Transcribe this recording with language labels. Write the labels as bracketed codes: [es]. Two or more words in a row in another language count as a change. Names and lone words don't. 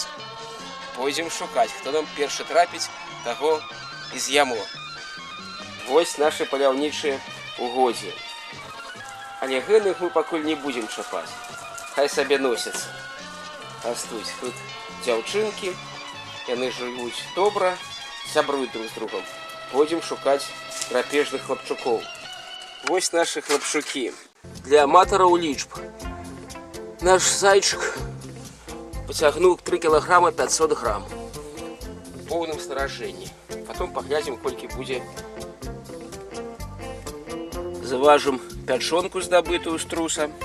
[be] Пойдзем шукаць, хто нам першы трапіць, таго і з'ямо. Вось нашы паляўнічыя угоддзі. Але гэных мы пакуль не будзем чапаць. Хай сабе носяцца. Растуць тут дзяўчынкі, яны жывуць добра, сябруюць друг з другом. Пойдзем шукаць драпежных хлапчукоў. Вось нашы хлапчукі. Для аматараў лічб. Наш зайчык пацягнуў 3 кілаграма 500 грам. У поўным снаряжэнні. Потом паглядзім, колькі будзе. Заважым пячонку, здабытую з труса.